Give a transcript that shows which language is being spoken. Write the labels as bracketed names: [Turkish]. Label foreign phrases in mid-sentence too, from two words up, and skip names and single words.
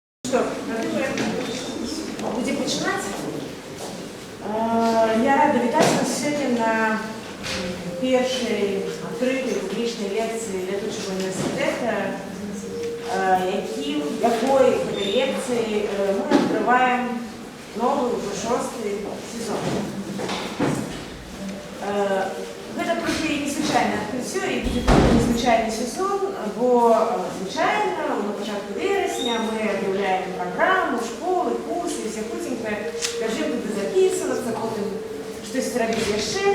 [Russian] Что, будем начинать? [Ukrainian] Я рада вітати вас сьогодні на першій відкритій публічній лекції Летучого університету, якої [Russian] в этой [Ukrainian] лекції ми відкриваємо новий, уже 6-й сезон. [Belarusian] Гэта трохи незвычайне адкрыццё і будзе трохи незвычайны сезон, бо звычайна на пачатку верасня мы аб'яўляем праграму, школы, курсы, все хутенька кажем туды записывацца, потым штосьці рабіць яшчэ.